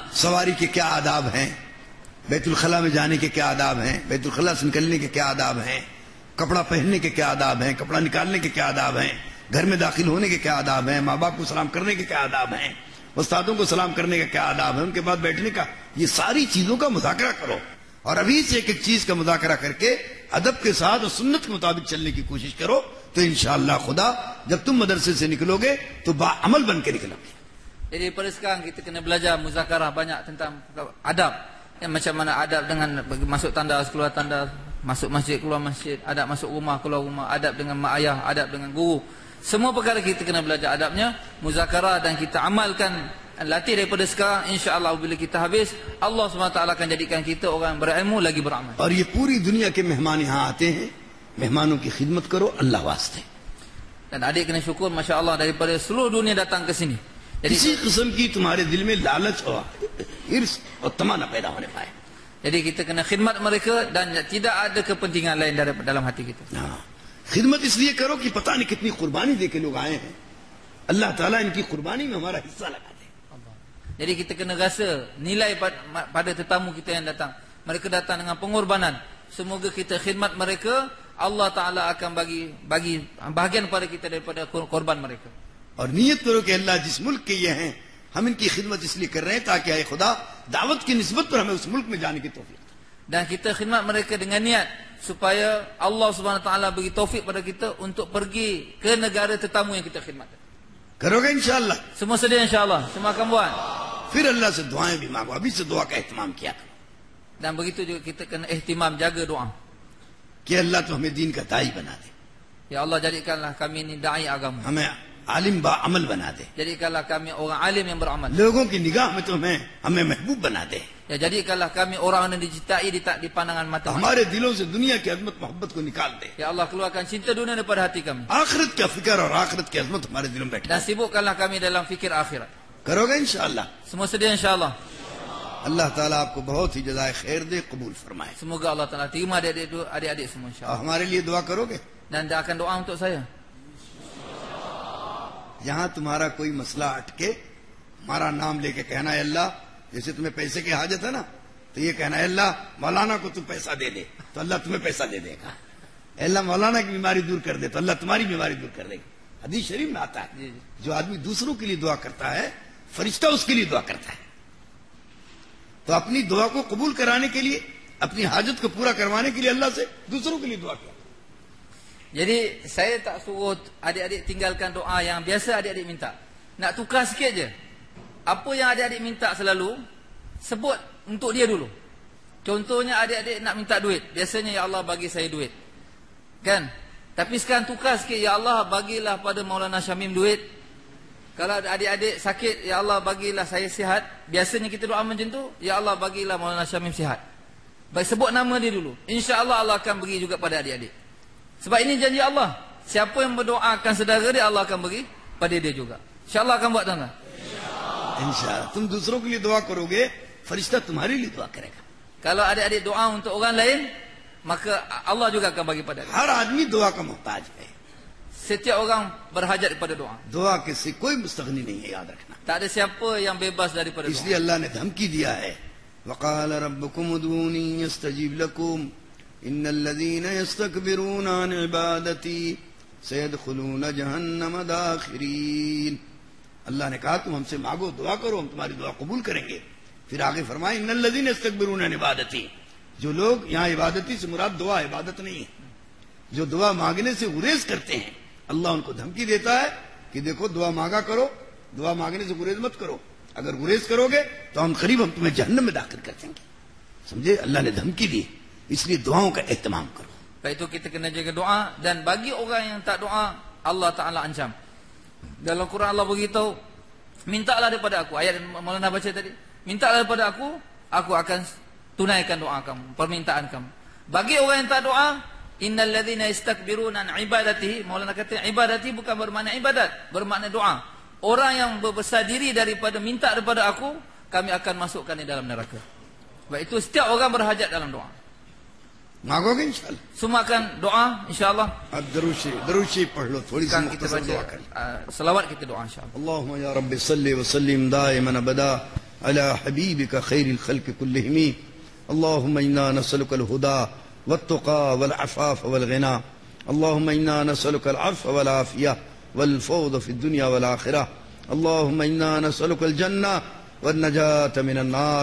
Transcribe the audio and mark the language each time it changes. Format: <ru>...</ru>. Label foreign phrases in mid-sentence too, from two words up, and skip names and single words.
<ur>سواری کے کیا آداب ہیں، بیت الخلا میں جانے کے کیا آداب ہیں، بیت الخلا سے نکلنے کے کیا آداب ہیں، کپڑا پہننے کے کیا آداب ہیں، کپڑا نکالنے کے کیا آداب ہیں، گھر میں داخل ہونے کے کیا آداب ہیں، ماں باپ کو سلام کرنے کے کیا آداب ہیں، استادوں کو سلام کرنے کا کیا آداب ہے، ان کے بعد بیٹھنے کا، یہ ساری چیزوں کا مذاکرہ کرو. اور ابھی سے ایک چیز کا مذاکرہ کر کے ادب کے ساتھ اور سنت کے مطابق چلنے کی کوشش کرو، تو ان شاء اللہ خدا جب تم مدرسے سے نکلو گے تو باعمل بن کے نکلو گے.</ur> <ms>Jadi pada sekarang kita kena belajar muzakarah banyak tentang adab. Ya, macam mana adab dengan masuk tandas, keluar tandas, masuk masjid, keluar masjid, adab masuk rumah, keluar rumah, adab dengan mak ayah, adab dengan guru. Semua perkara kita kena belajar adabnya, muzakarah, dan kita amalkan, latih daripada sekarang. InsyaAllah bila kita habis, Allah SWT akan jadikan kita orang berilmu lagi beramal.</ms> <ur>اور یہ پوری دنیا کے مہمان یہاں آتے ہیں، مہمانوں کی خدمت کرو اللہ واسطے.</ur> <ms>Dan adik kena syukur,</ms> <ar>ما شاء الله,</ar> <ms>daripada seluruh dunia datang ke sini. Jadi</ms> <ur>کسی قسم کی تمہارے دل میں لالچ اور حرص اور تمنا پیدا ہونے پائے.</ur> <ms>Jadi kita kena khidmat mereka dan tidak ada kepentingan lain dalam hati kita.</ms> <ur>خدمت اس لیے کرو کہ پتا نہیں کتنی قربانی دے کے لوگ آئے ہیں، اللہ تعالیٰ ان کی قربانی میں ہمارا حصہ لگا دے.</ur> <ms>Jadi kita kena rasa nilai pada tetamu kita yang datang. Mereka datang dengan pengorbanan. Semoga kita khidmat mereka, Allah Ta'ala akan bagi bahagian pada kita daripada korban mereka.</ms> <ur>اور نیت کرو کہ اللہ جس ملک کے یہ ہیں، ہم ان کی خدمت اس لیے کر رہے ہیں تاکہ آئے خدا دعوت کی نسبت پر ہمیں اس ملک میں جانے کی توفیق.</ur> <ms>Dan kita khidmat mereka dengan niat supaya Allah</ms> <ar>سبحانه وتعالى</ar> <ms>bagi taufik pada kita untuk pergi ke negara tetamu yang kita khidmat.</ms> <ur>کرو گے ان شاء اللہ?</ur> <ms>Semua sedia insyaAllah. Semua akan buat.</ms> <ur>پھر اللہ سے دعائیں بھی مانگو، ابھی سے دعا کا اہتمام کیا کرو</ur> <ms>Dan begitu juga kita kena ihtimam, jaga doa.</ms> <ur>کہ اللہ تو ہمیں دین کا داعی بنا دے,</ur> <ms>Ya Allah, jadikanlah kami ini da'i agama.</ms> <ur>ہمیں عالم با عمل بنا دے,</ur> <ms>Jadikanlah kami orang alim yang beramal.</ms> <ur>لوگوں کی نگاہ میں ہمیں محبوب بنا دے,</ur> <ms>Ya, jadikanlah kami orang yang dicintai di pandangan mata.</ms> <ur>ہمارے دلوں سے دنیا کی عظمت محبت کو نکال دے,</ur> <ms>Ya Allah, keluarkan cinta dunia daripada hati kami.</ms> <ur>آخرت کا فکر اور آخرت کی عظمت ہمارے دلوں میں بٹھا.</ur> <ms>Dan sibukkanlah kami dalam fikir akhirat.</ms> <ur>کرو گے ان شاء اللہ?</ur> <ms>Semua sedia insyaAllah.</ms> <ur>اللہ تعالیٰ آپ کو بہت ہی جزائے خیر دے، قبول فرمائے.</ur> <ms>Semoga Allah Ta'ala terima adik-adik semua</ms> <ur>और</ur> <ms>insyaAllah.</ms> <ur>ہمارے لیے دعا کرو گے?</ur> <ms>Dan dia akan doa untuk saya.</ms> <ur>جہاں تمہارا کوئی مسئلہ اٹکے، ہمارا نام لے کے کہنا ہے اللہ، جیسے تمہیں پیسے کی حاجت ہے نا، تو یہ کہنا ہے اللہ مولانا کو تو پیسہ دے دے، تو اللہ تمہیں پیسہ دے دے گا. اللہ مولانا کی بیماری دور کر دے، تو اللہ تمہاری بیماری دور کر دے گا. حدیث شریف میں آتا ہے، جو آدمی دوسروں کے لیے دعا کرتا ہے، فرشتہ اس کے لیے دعا کرتا ہے. تو اپنی دعا کو قبول کرانے کے لیے، اپنی حاجت کو پورا کروانے کے لیے اللہ سے دوسروں کے لیے دعا کیا.</ur> <ms>Jadi saya tak suruh adik-adik tinggalkan doa yang biasa adik-adik minta. Nak tukar sikit je. Apa yang adik-adik minta selalu, sebut untuk dia dulu. Contohnya adik-adik nak minta duit, biasanya ya Allah bagi saya duit, kan? Tapi sekarang tukar sikit, ya Allah bagilah pada Maulana Syamim duit. Kalau adik-adik sakit, ya Allah bagilah saya sihat. Biasanya kita doa macam tu, ya Allah bagilah Maulana Syamim sihat. Baik, sebut nama dia dulu. InsyaAllah Allah akan bagi juga pada adik-adik. Sebab ini janji Allah, siapa yang berdoakan saudara dia, Allah akan bagi pada dia juga. InsyaAllah akan buat tuan-tuan.</ms> <ur>ان شاء اللہ تم دوسروں کے لیے دعا کرو گے، فرشتہ تمہارے لیے دعا کرے گا.</ur> <ms>Kalau adik-adik doa untuk orang lain, maka Allah juga akan bagi pada dia.</ms> <ur>ہر آدمی دعا کا محتاج ہے.</ur> <ms>Setiap orang berhajat kepada doa.</ms> <ur>دعا کے سے کوئی مستغنی نہیں ہے، یاد رکھنا.</ur> <ms>Tak ada siapa yang bebas daripada doa.</ms> <ur>اس لیے اللہ نے دھمکی دیا ہے,</ur> <ar>وقال ربكم ادعوني أستجب لكم إن الذين يستكبرون عن عبادتي سيدخلون جهنم داخرين.</ar> <ur>اللہ نے کہا تم ہم سے مانگو، دعا کرو، ہم تمہاری دعا قبول کریں گے. پھر آگے فرمائے</ur> <ar>إن الذين يستكبرون عن عبادتي,</ar> <ur>جو لوگ یہاں عبادتی سے مراد دعا عبادت نہیں ہے، جو دعا مانگنے سے گریز کرتے ہیں، اللہ ان کو دھمکی دیتا ہے کہ دیکھو دعا مانگا کرو، دعا مانگنے سے گریز مت کرو، اگر گریز کرو گے تو ہم قریب ہم تمہیں جہنم میں داخل کر دیں گے. سمجھے، اللہ نے دھمکی دی، اس لیے دعاؤں کا اہتمام کرو.</ur> <ms>Sebab itu kita kena jaga doa, dan bagi orang yang tak doa, Allah Ta'ala ancam. Dalam Quran Allah beritahu, mintalah daripada aku, ayat Maulana baca tadi, mintalah daripada aku akan tunaikan doa kamu, permintaan kamu. Bagi orang yang tak doa,</ms> <ar>إن الذين يستكبرون عن عبادته,</ar> <ms>Maulana kata ibadati bukan bermakna ibadat, bermakna doa. Orang yang berbesar diri daripada minta daripada aku, kami akan masukkan di dalam neraka. Sebab itu setiap orang berhajat dalam doa.</ms> <ur>مانگو گے ان شاء اللہ,</ur> <ms>Semua akan doa insyaallah.</ms> <ur>اب درود شریف پڑھ لو، تھوڑی سی</ur> <ms>Kan kita</ms> <ur>مختصر دعا</ur> <ms>baca</ms> <ur>کریں.</ur> <ms>selawat, kita doa insyaallah.</ms> <ar>اللهم يا رب صل وسلم دائما ابدا على حبيبك خير الخلق كلهم. اللهم انا نسألك الهدى والتقى والعفاف والغنى. اللهم انا نسألك العفو والعافية والفوز في الدنيا والآخرة. اللهم انا نسألك الجنة والنجاة من النار.</ar>